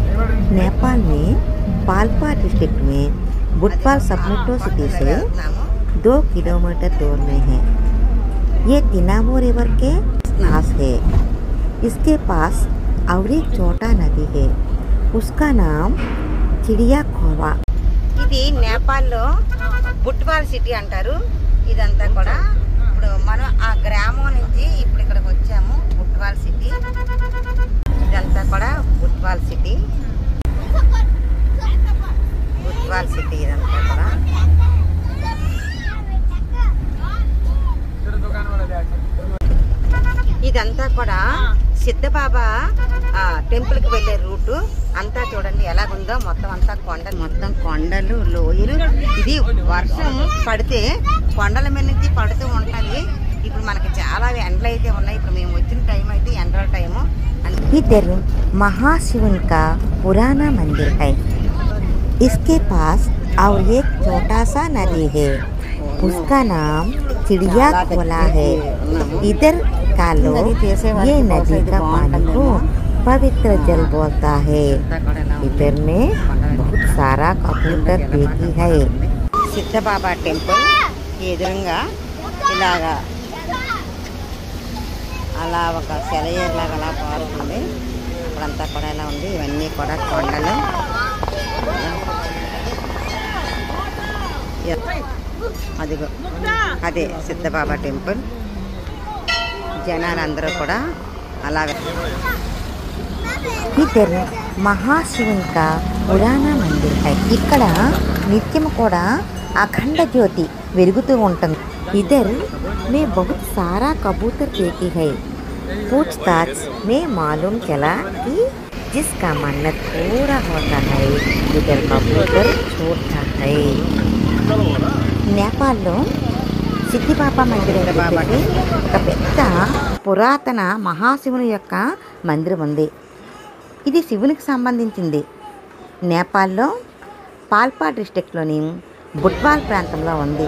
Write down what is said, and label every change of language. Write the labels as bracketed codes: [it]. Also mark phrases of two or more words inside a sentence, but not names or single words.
[hi] नेपाल में पाल्पा डिस्ट्रिक्ट में बुटवाल सब मेट्रो सिटी से 2 किलोमीटर दूर में है। ये तिनावो रिवर के पास है। इसके पास और एक छोटा नदी है, उसका नाम चिड़िया खोवा। [te] ఇది నేపాల్లో బుట్వాల్ సిటీ అంటారు। ఇదంతా కూడా ఇప్పుడు మనం ఆ గ్రామం నుంచి ఇప్పుడు ఇక్కడికి వచ్చాము, బుట్వాల్ సిటీ। ఇదంతా కూడా బుట్వాల్ సిటీ, బుట్వాల్ సిటీ ఇదంతా కూడా। ఇదంతా కూడా సిద్ధబాబా టెంపుల్ కి వెళ్ళే రూటు అంతా చూడండి ఎలాగుందో। మొత్తం అంతా కొండలు, మొత్తం కొండలు, లోయలు। ఇది వర్షం పడితే కొండల మీద నుంచి పడుతూ ఉంటది। ఇప్పుడు మనకి చాలా ఎండలు అయితే ఉన్నాయి। ఇప్పుడు మేము వచ్చిన టైం అయితే ఎండల టైము। [hi] इधर महाशिवन का पुराना मंदिर है। इसके पास और एक छोटा सा नदी है, उसका नाम चिड़िया खोला है। इधर का लोग ये नदी का पानी को पवित्र जल बोलता है। इधर में बहुत सारा कबूतर देखी है। [te] सिद्ध बाबा टेंपल ఎదురుగా ఇలాగా అలా ఒక సెలయేరులాగా అలా పారుతుంది। అక్కడంతా కూడా ఇలా ఉంది। ఇవన్నీ కూడా కొండలు। అదిగో అదే సిద్ధబాబా టెంపుల్। జనాలందరూ కూడా అలాగే। [hi] इद्दरु महाशिवुनि का पुराणा मंदिर है। [te] ఇక్కడ నిత్యం కూడా అఖండ జ్యోతి వెలుగుతూ ఉంటుంది। [hi] इधर में बहुत सारा कबूतर देखी है। पूछताछ में मालूम चला कि जिसका मन्नत पूरा होता है इधर कबूतर छोड़ता है। [te] నేపాల్లో సిద్ధిబాబా మందిరం ఒక పెద్ద పురాతన మహాశివుని యొక్క మందిరం ఉంది। ఇది శివునికి సంబంధించింది। నేపాల్లో పాల్పా డిస్ట్రిక్ట్లోని బుట్వాల్ ప్రాంతంలో ఉంది।